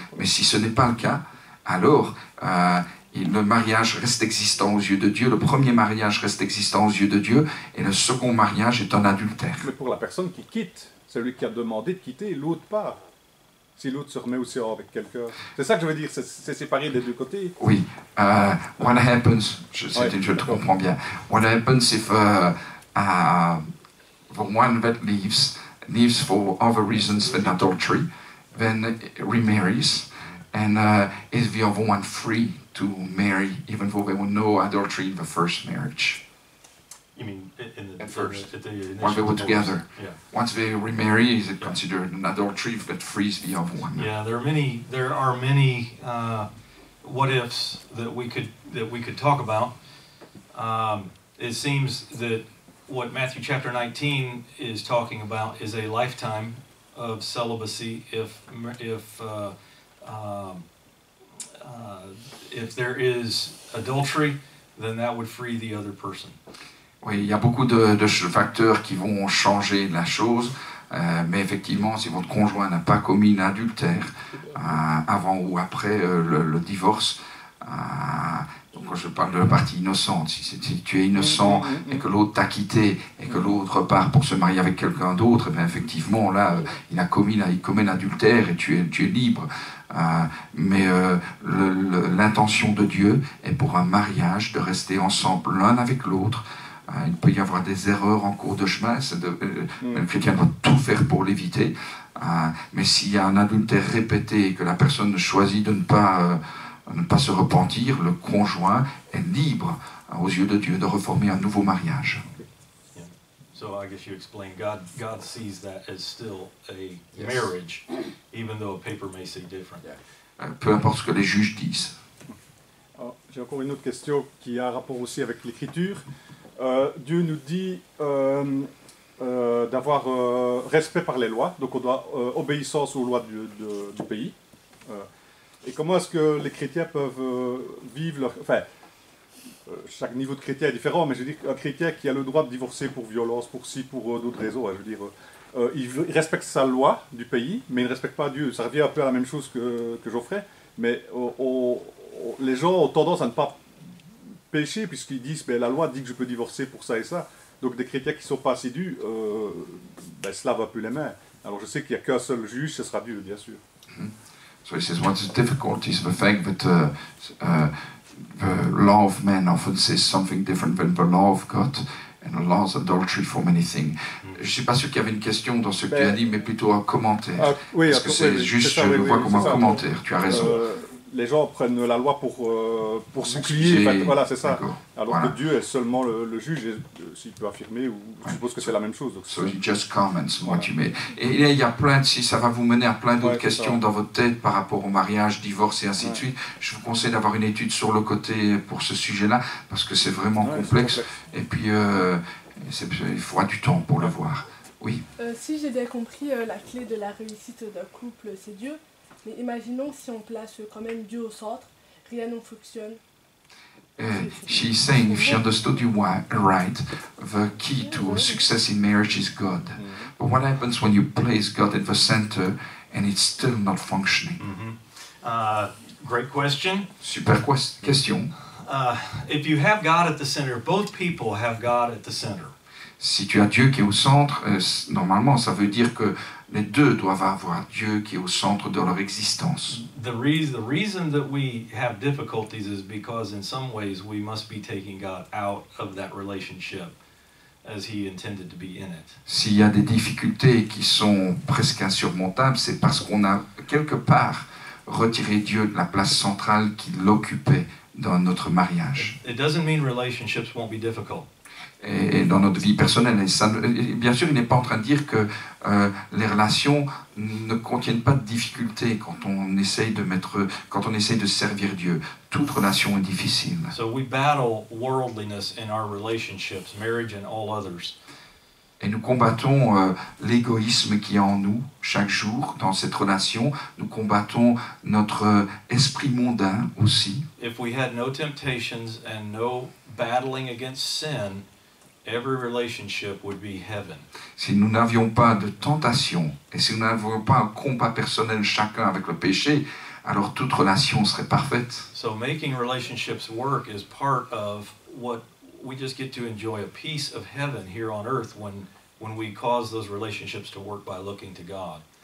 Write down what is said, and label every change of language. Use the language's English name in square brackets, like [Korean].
[French] Mais si ce n'est pas le cas, alors le mariage reste existant aux yeux de Dieu, le premier mariage reste existant aux yeux de Dieu et le second mariage est un adultère. Mais pour la personne qui quitte, celui qui a demandé de quitter, l'autre part. Si l'autre se remet aussi avec quelqu'un. C'est ça que je veux dire, c'est séparé des deux côtés. Oui. [English] What happens, [French] je te comprends bien. [English] What happens if the one that leaves for other reasons than adultery, then remarries, and is the other one free to marry, even though there was no adultery in the first marriage? You mean At first, at the initial when they were divorce? together. Yeah. Once they remarry, is it considered an adultery that frees the other one? Yeah, there are many what ifs that we could talk about. It seems that what Matthew chapter 19 is talking about is a lifetime of celibacy if there is adultery, then that would free the other person. [French] Oui, il y a beaucoup de facteurs qui vont changer la chose, mais effectivement, si votre conjoint n'a pas commis un adultère avant ou après le divorce, donc je parle de la partie innocente, si tu es innocent et que l'autre t'a quitté et que l'autre part pour se marier avec quelqu'un d'autre, bien effectivement, là, il commet l'adultère et tu es libre. Mais l'intention de Dieu est pour un mariage de rester ensemble l'un avec l'autre. Il peut y avoir des erreurs en cours de chemin, le chrétien doit tout faire pour l'éviter, mais s'il y a un adultère répété et que la personne choisit de ne pas se repentir, le conjoint est libre aux yeux de Dieu de reformer un nouveau mariage. [English] Yeah. So I guess you explain God sees that as still a marriage, even though a paper may say different. [French] Peu importe ce que les juges disent. Alors, j'ai encore une autre question qui a un rapport aussi avec l'écriture. Dieu nous dit d'avoir respect par les lois, donc on doit obéissance aux lois du pays. Et comment est-ce que les chrétiens peuvent vivre leur... Enfin, chaque niveau de chrétien est différent, mais je veux dire qu'un chrétien qui a le droit de divorcer pour violence, pour d'autres raisons, je veux dire, il respecte sa loi du pays, mais il ne respecte pas Dieu. Ça revient un peu à la même chose que Geoffrey, mais les gens ont tendance à ne pas péché puisqu'ils disent la loi dit que je peux divorcer pour ça et ça. Donc des chrétiens qui ne sont pas assidus, cela ne va plus les mains. Alors je sais qu'il n'y a qu'un seul juge, ce sera Dieu, bien sûr. [English] So he says, one of the difficulties, the fact that the law of man often says something different than the law of God, and the law of adultery for many things. [French] Je ne suis pas sûr qu'il y avait une question dans ce que tu as dit, mais plutôt un commentaire. Oui, parce que c'est juste, je le vois comme un commentaire, tu as raison. les gens prennent la loi pour S'excuser. s'oublier. Voilà, c'est ça. D'accord. Alors Voilà. que Dieu est seulement le juge, et s'il peut affirmer, ou je suppose que c'est la même chose. Donc, [English] So you just comments [French] Voilà. [English] what you made. [French] Et là, il y a plein si ça va vous mener à plein d'autres Ouais, c'est questions ça. dans votre tête par rapport au mariage, divorce et ainsi de Ouais. suite. Je vous conseille d'avoir une étude sur le côté pour ce sujet-là parce que c'est vraiment Ouais, c'est complexe. Et puis, il faudra du temps pour le voir. Oui. Si j'ai bien compris, la clé de la réussite d'un couple, c'est Dieu. Mais imaginons si on place quand même Dieu au centre, rien ne fonctionne. [English] She's saying, if she understood you right, the key to success in marriage is God. But what happens when you place God at the center and it's still not functioning? Great question. Super question. If you have God at the center, both people have God at the center. [French] Si tu as Dieu qui est au centre, normalement, ça veut dire que les deux doivent avoir Dieu qui est au centre de leur existence. [English] The reason that we have difficulties is because in some ways we must be taking God out of that relationship as He intended to be in it. [French] S'il y a des difficultés qui sont presque insurmontables, c'est parce qu'on a quelque part retiré Dieu de la place centrale qu'il occupait dans notre mariage. [English] It doesn't mean relationships won't be difficult. [French] Et dans notre vie personnelle. Et bien sûr, il n'est pas en train de dire que les relations ne contiennent pas de difficultés quand on essaye de servir Dieu. Toute relation est difficile. [English] So we battle worldliness in our relationships, marriage and all others. [French] Et nous combattons l'égoïsme qui est en nous chaque jour dans cette relation. Nous combattons notre esprit mondain aussi. [English] If we had no temptations and no battling against sin, every relationship would be heaven. [French] Si nous n'avions pas de tentation et si nous n'avions pas un combat personnel chacun avec le péché, alors toute relation serait parfaite. [English] So making relationships work is part of what we just get to enjoy a piece of heaven here on earth when we cause those relationships to work by looking to God.